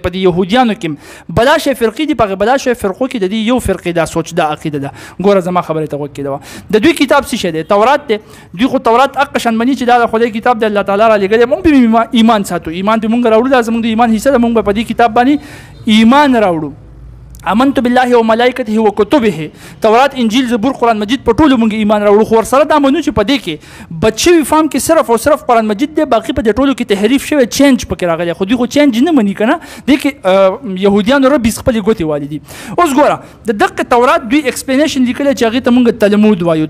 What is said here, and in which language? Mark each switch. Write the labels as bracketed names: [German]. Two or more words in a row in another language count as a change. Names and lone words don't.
[Pashto] په دې یهودیانو کې بلا شی فرقې دي، په هغې بلا شی فرقو کې د دې یو فرقې دا سوچ، دا عقیده ده. ګوره زما خبرې ته غوږ کېده. د دوی کتاب څه شی دی؟ تورات دی. دوی خو تورات هغه شان مني چې دا د خدای کتاب دی، الله تعالی را لېږلی، موږ به ایمان ساتو، ایمان به موږ راوړو، دا زموږ د ایمان حصه ده، موږ به په دې کتاب باندې ایمان راوړو. [Arabic] آمنت بالله و ملائکته و کتبه، تورات، انجیل، [Pashto] زبور، قرآن مجید، په ټولو موږ ایمان راوړو. خو ورسره دا منو چې په دې کې بد شوي فام کې صرف او صرف قرآن مجید دی، باقي په دې ټولو کې تحریف شوی، چینج پکې راغلی. خو دوی خو چینج نه مني که نه، دې کې یهودیانو ربي خپلې ګوتې والي دي. اوس ګوره د دغه تورات دوی ایکسپلینیشن لیکلی چې هغې ته موږ تلمود وایو.